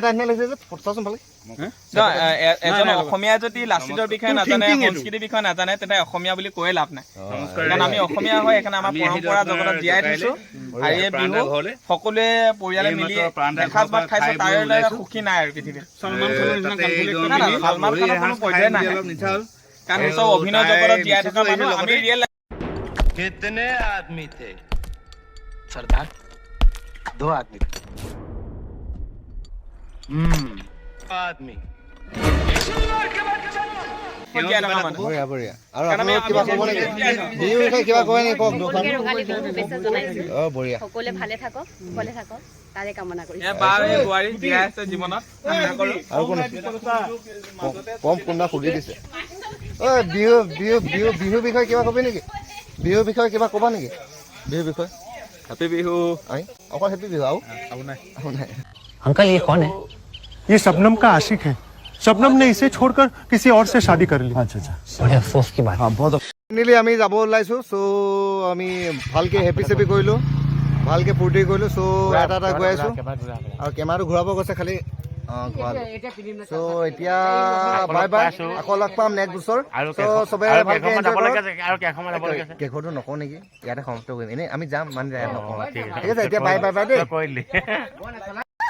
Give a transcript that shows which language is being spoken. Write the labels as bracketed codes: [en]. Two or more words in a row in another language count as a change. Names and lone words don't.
[as] এজন অসমীয়া যদি লাচিতৰ বিষয়ে নাজানে সংস্কৃতিৰ বিষয়ে নাজানে তেন্তে অসমীয়া বুলি কৈয়ে লাভ নাই কাৰণ আমি অসমীয়া হয় সেইকাৰণে আমাৰ পৰম্পৰা জগতত জীয়াই থৈছো আৰু এই বিহু সকলোৱে পৰিয়ালে মিলি এসাঁজ ভাত খাইছো তাৰে সুখী নাই আৰু পৃথিৱীত সলমান খানৰ নিচিনা সলমান খানৰ কোনো পৰ্যায় নাই কাৰণ চব অভিনয় জগতত জীয়াই থকা মানুহ আমি ৰিয়েল [hi] कितने आदमी थे सरदार 2 आदमी थे आदमी [as] বঢ়িয়া বঢ়িয়া আৰু আপোনালোক কিবা ক'ব নেকি বিহুৰ বিষয়ে কিবা কয় নেকি কওক দুখন অঁ বঢ়িয়া সকলোৱে ভালে থাকক কুশলে থাকক তাৰে কামনা কৰিছোঁ বোৱাৰী জীয়াই আছে জীৱনত আৰু কোন কম কোনোবা সুধি দিছে ঐ বিহু বিহু বিহু বিহুৰ বিষয়ে কিবা ক'বি নেকি বিহুৰ বিষয়ে কিবা ক'বা নেকি বিহুৰ বিষয়ে হেপী বিহু অকল হেপী বিহু আৰু নাই [hi] अंकल ये कौन है ये शबनम का आशिक है शबनम ने इसे छोड़कर किसी और से शादी कर ली अच्छा बड़े अफसोस की बात [as] ফাইনেলি আমি যাব ওলাইছোঁ চ' আমি ভালকৈ হেপী চেপি কৰিলোঁ ভালকৈ ফূৰ্তি কৰিলোঁ চ' এটা এটা গৈ আছোঁ আৰু কেমেৰাটো ঘূৰাব গৈছে খালি অঁ চ' এতিয়া [en] bye bye [as] আকৌ লগ পাম নেক্সট বছৰ চ' চবে ভালকৈ কেকটো নকওঁ নেকি ইয়াতে সমাপ্ত কৰিম এনেই আমি যাম মানে নকওঁ ঠিক আছে এতিয়া [en] bye bye bye [as] দেই